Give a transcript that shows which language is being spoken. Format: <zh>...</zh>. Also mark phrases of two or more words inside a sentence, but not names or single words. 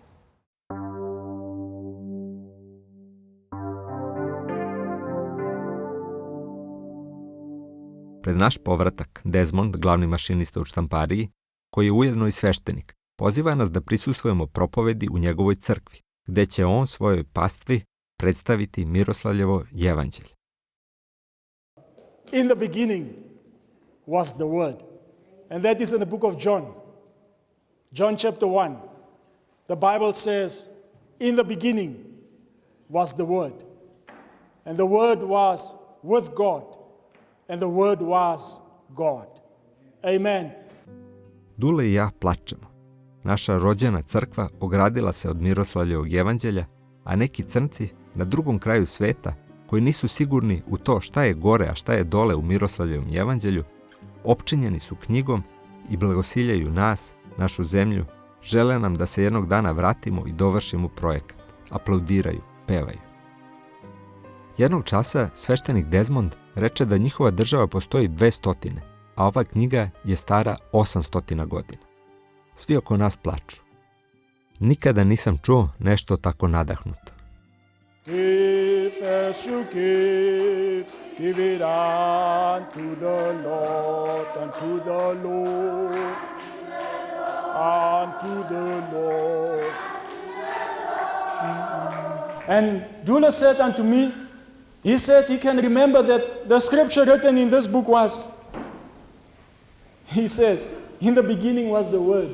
<sr>Pred naš povratak, Desmond, glavni mašinista u štampariji, koji je ujedno i sveštenik, poziva nas da prisustvujemo propovedi u njegovoj crkvi, gde će on svojoj pastvi predstaviti Miroslavljevo Evanđelje.</sr> <en>In the beginning was the Word. And that is in the book of John. John chapter 1. The Bible says, in the beginning was the Word. And the Word was with God. And the Word was God. Amen.</en> <sr>Dule i ja plačemo. Naša rođena crkva ogradila se od Miroslavljevog Evanđelja, a neki crnci na drugom kraju sveta, koji nisu sigurni u to šta je gore, a šta je dole u Miroslavljevom Evanđelju, opčinjeni su knjigom i blagosiljaju nas, našu zemlju, žele nam da se jednog dana vratimo i dovršimo projekat, aplaudiraju, pevaju. Jednog časa sveštenik Desmond reče da njihova država postoji 200, a ova knjiga je stara 800 godina. Svi oko nas plaču. Nikada nisam čuo nešto tako nadahnuto.</sr> <en>Give as you give it unto the Lord, unto the Lord, unto the Lord. And Dula said unto me, he said he can remember that the scripture written in this book was, he says, in the beginning was the Word.</en>